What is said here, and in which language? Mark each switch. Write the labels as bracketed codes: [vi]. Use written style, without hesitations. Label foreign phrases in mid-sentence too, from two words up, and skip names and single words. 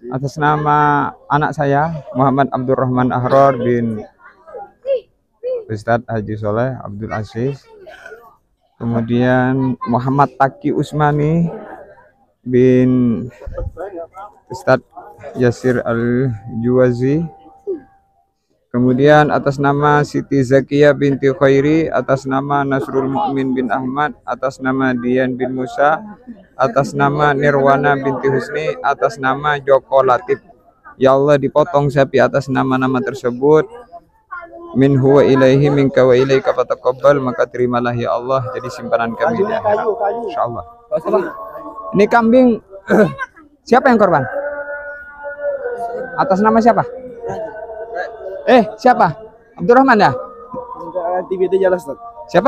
[id] Atas nama anak saya Muhammad Abdurrahman Ahrar bin Ustaz Haji Soleh Abdul Aziz. Kemudian Muhammad Taki Usmani bin Ustaz Yasir Al-Juwazi. Kemudian atas nama Siti Zakiyah binti Khairi, atas nama Nasrul Mu'min bin Ahmad, atas nama Dian bin Musa, atas nama Nirwana binti Husni, atas nama Joko Latif. Ya Allah, dipotong sapi atas nama-nama tersebut. [ar] من هو إليه منك وإليك فتقبل, [id] maka terimalah ya Allah jadi simpanan kami di akhirat. Insyaallah. Ini kambing siapa yang korban? Atas nama siapa? Siapa? Abdurrahman ya? Indrayanti binti Jalas, Ustaz. Siapa?